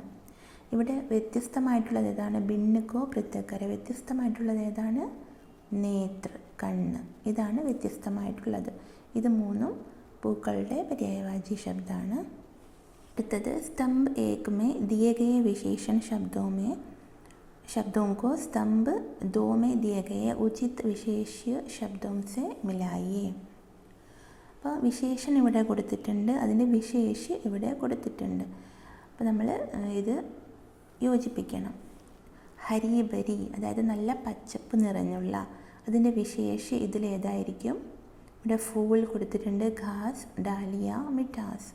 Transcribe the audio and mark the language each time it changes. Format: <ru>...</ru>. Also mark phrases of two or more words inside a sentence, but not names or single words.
<ml>ഇവിടെ വ്യത്യസ്തമായിട്ടുള്ളത് ഏതാണ്?</ml> <hi>भिन्न को पृथक कर.</hi> <ml>വ്യത്യസ്തമായിട്ടുള്ളത് ഏതാണ്? നേത്ര, കണ്ണ്. ഇതാണ് വ്യത്യസ്തമായിട്ടുള്ളത്. ഇത് മൂന്നും പൂക്കളുടെ പര്യായവാചി ശബ്ദമാണ്.</ml> <hi>അടുത്തത് स्तंभ एक में दिए गए विशेषण शब्दों को स्तंभ दो में दिए गए उचित विशेष्य शब्दों से मिलाइए.</hi> <ml>അപ്പോൾ വിശേഷൺ ഇവിടെ കൊടുത്തിട്ടുണ്ട്, അതിൻ്റെ വിശേഷ്യ ഇവിടെ കൊടുത്തിട്ടുണ്ട്. അപ്പോൾ നമ്മൾ ഇത് യോജിപ്പിക്കണം. ഹരിബരി, അതായത് നല്ല പച്ചപ്പ് നിറഞ്ഞുള്ള, അതിൻ്റെ വിശേഷ്യ ഇതിലേതായിരിക്കും? ഇവിടെ ഫൂൾ കൊടുത്തിട്ടുണ്ട്,</ml> <hi>घास, डालिया, मिठास.</hi>